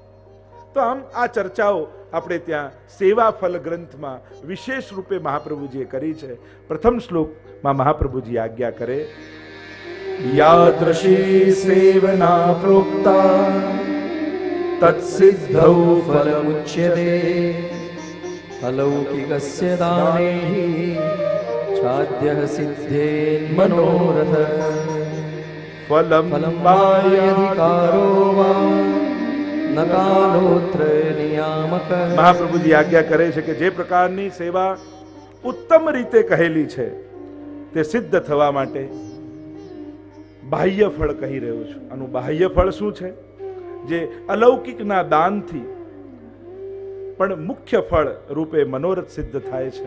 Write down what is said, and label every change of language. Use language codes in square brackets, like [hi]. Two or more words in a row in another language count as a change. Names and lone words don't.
[gu] તો આમ આ ચર્ચાઓ આપણે ત્યાં સેવાફલ ગ્રંથમાં વિશેષ રૂપે મહાપ્રભુજીએ કરી છે. પ્રથમ શ્લોકમાં મહાપ્રભુજી આજ્ઞા કરે, [sa] યાદૃશી સેવના પ્રોક્તા તત્સિદ્ધૌ ફલમુચ્યતે अलौकिकस्य दानैः छाद्यः सिद्धेन्मनोरथ फलम फलं वायधिकारो वा न कालोत्र नियामक। [gu] મહાપ્રભુજી આજ્ઞા કરે છે કે જે પ્રકારની સેવા ઉત્તમ રીતે કહેલી છે તે સિદ્ધ થવા માટે બાહ્ય ફળ કહી રહ્યો છું. આનું બાહ્ય ફળ શું છે? જે અલૌકિકના દાનથી પણ મુખ્ય ફળ રૂપે મનોરથ સિદ્ધ થાય છે.